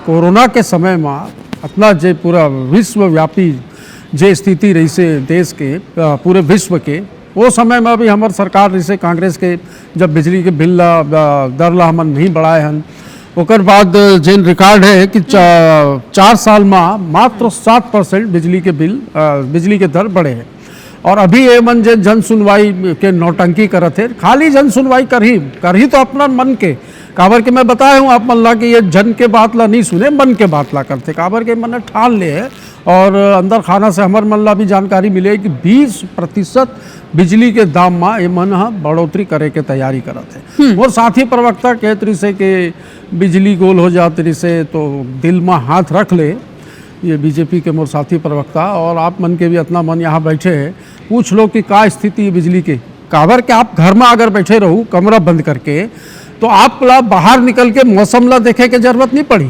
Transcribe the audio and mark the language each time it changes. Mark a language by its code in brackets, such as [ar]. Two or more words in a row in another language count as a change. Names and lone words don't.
[hne] कोरोना के समय में अपना जे पूरा विश्वव्यापी जे स्थिति रही से देश के पूरे विश्व के, वो समय में भी हमारे सरकार रही से कांग्रेस के जब बिजली के बिल दर ला हमन नहीं बढ़ाए हन, ओकर बाद जिन रिकॉर्ड है कि 4 साल में मात्र 7% बिजली के बिल बिजली के दर बढ़े हैं। और अभी ये मन जन सुनवाई के नौटंकी करत है, खाली जन सुनवाई कर ही तो अपना मन के काबर के मैं बताया हूँ आप मन ला कि ये जन के बात ला नहीं सुने, मन के बात ला करते। काबर के मन ठान ले है और अंदर खाना से हमार मन ला भी जानकारी मिले कि 20% बिजली के दाम में ये मन बढ़ोतरी करे के तैयारी करत है। और साथी प्रवक्ता कहत रही से कि बिजली गोल हो जात रही से तो दिल में हाथ रख ले, ये बीजेपी के मोर साथी प्रवक्ता। और आप मन के भी इतना मन यहाँ बैठे हैं, पूछ लो कि का स्थिति है बिजली के। काबर के आप घर में अगर बैठे रहो कमरा बंद करके तो आप ला बाहर निकल के मौसम ला देखे के जरूरत नहीं पड़ी।